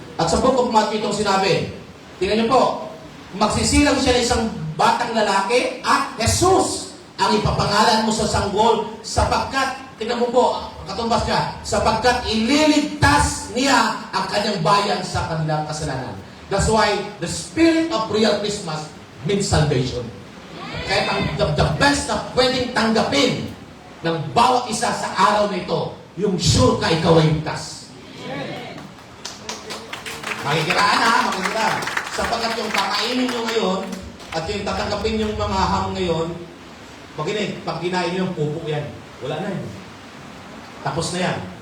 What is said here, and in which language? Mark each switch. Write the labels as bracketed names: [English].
[Filipino] At sa book of Matthew itong sinabi, tingnan niyo po, magsisilang siya ng isang batang lalaki at Jesus ang ipapangalan mo sa sanggol sapagkat, tingnan mo po, katumbas niya, sapagkat ililigtas niya ang kanyang bayan sa kanilang kasalanan. [English] That's why the spirit of real Christmas means salvation. [Filipino] Kaya the best na pwedeng tanggapin ng bawat isa sa araw na ito, yung sure ka ikaw ay ligtas. Makikiraan ha, makikiraan. Sapagkat yung kakainin nyo ngayon, at yung tatanggapin yung mga ham ngayon, makinig, pag kinain nyo yung pupo yan, wala na yun. Tapos na yan.